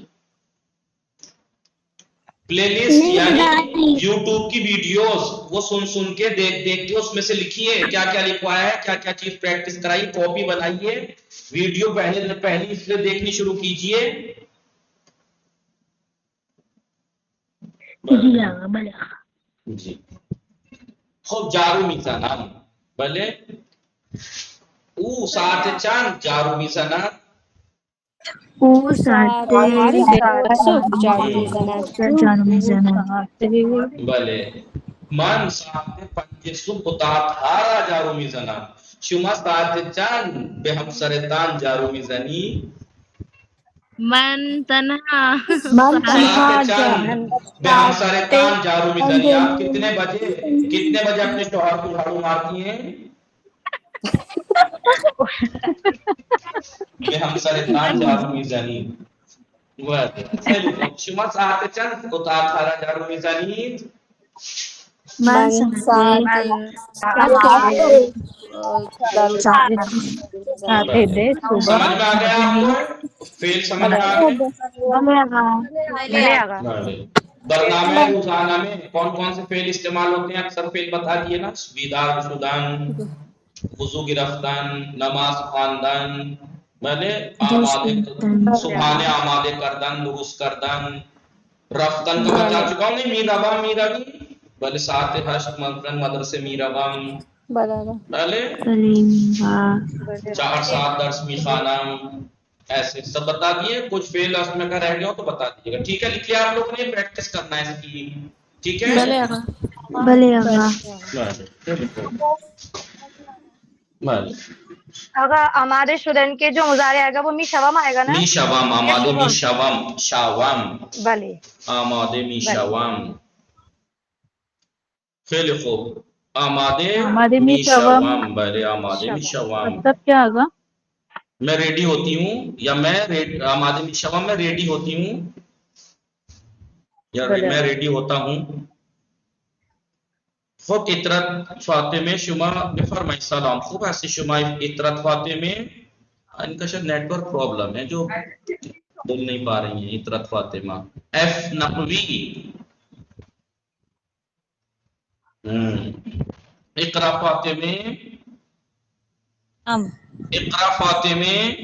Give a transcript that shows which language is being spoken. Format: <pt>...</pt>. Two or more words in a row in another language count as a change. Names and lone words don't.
<ur>پلے لسٹ یعنی یوٹیوب کی ویڈیوز, وہ سن کے دیکھ کے اس میں سے لکھیے کیا کیا لکھوایا ہے, کیا کیا چیز پریکٹس کرائی, کاپی بنائیے, ویڈیو پہلی اس سے دیکھنی شروع کیجئے.</ur> <fa>جی خوب جارو میزنم, بلے او ساعت چند جارو میزنم, بلے من ساعت 5 صبح متأخرا جارو میزنم, شما ساعت چند به همسرتان جارو میزنی. من تنہا ساعت چند به همسرتان جارو میزنی.</fa> <ur>آپ کتنے بجے اپنے شوہر کو جھاڑو مارتی ہیں؟</ur> <fa>به همسرتان جارو میزنی. شما ساعت چند متأخرا جارو میزنید.</fa> <ur>سمجھ میں آ گیا آپ کو فیل سمجھ میں آ گیا.</ur> <fa>برنامے روزانہ</fa> <ur>میں کون کون سے فعل استعمال ہوتے ہیں, اکثر فعل بتا دیے نا.</ur> <fa>بیدار شدن, وضو گرفتن, نماز خواندن, آمادے صبحانے آمادے کردن, درست کردن.</fa> <ur>رفتن کا بتا چکا ہوں, نہیں</ur> <fa>میروی بلے ساعت 8 مدرسے میروم, بلے 4-7 درس میخوانم,</fa> <ur>ایسے سب بتا دیے. کچھ فعل اس میں کا رہ گیا ہو تو بتا دیجیے گا, ٹھیک ہے. لکھ لیا آپ لوگوں نے, پریکٹس کرنا ہے اس کی, ٹھیک ہے. اگر</ur> <fa>آمادے شدن</fa> <ur>کے جو مضارع آئے گا وہ میشوم آئے گا نا.</ur> <fa>میشوم, آمادے میشوم, شاوم, بلے آمادے میشوم. فعل خوب آمادے میشوم, بلے آمادے میشوم.</fa> <ur>مطلب کیا ہوگا؟ میں ریڈی ہوتی ہوں, یا میں</ur> <fa>آمادے میشوم</fa> <ur>میں ریڈی ہوتی ہوں. یا میں ریڈی ہوتا ہوں.</ur> <fa>خب اطرت فاطمه شما بفرمایید سلام. خوب هستی شما اطرت فاطمه؟</fa> <ur>ان کا شاید</ur> <en>network problem</en> <ur>ہے جو بول نہیں پا رہی ہیں. اطرت فاطمہ. ایف نقوی. اقرا فاطمه. اقرا فاطمه.</ur>